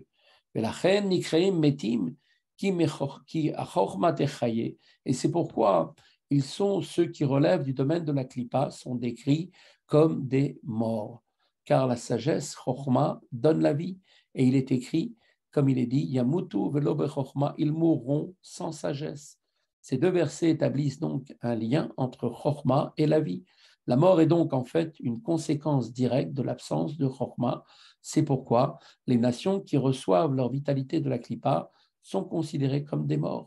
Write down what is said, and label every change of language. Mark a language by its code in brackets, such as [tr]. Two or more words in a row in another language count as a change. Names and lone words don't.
[fr] Et c'est pourquoi ils sont ceux qui relèvent du domaine de la Klippa, sont décrits comme des morts. Car la sagesse, Chokhmah, donne la vie. Et il est écrit, comme il est dit, [he] ימותו ולא בחכמה, [fr] ils mourront sans sagesse. Ces deux versets établissent donc un lien entre Chokhmah et la vie. La mort est donc en fait une conséquence directe de l'absence de Chokhmah. C'est pourquoi les nations qui reçoivent leur vitalité de la Klippa sont considérées comme des morts.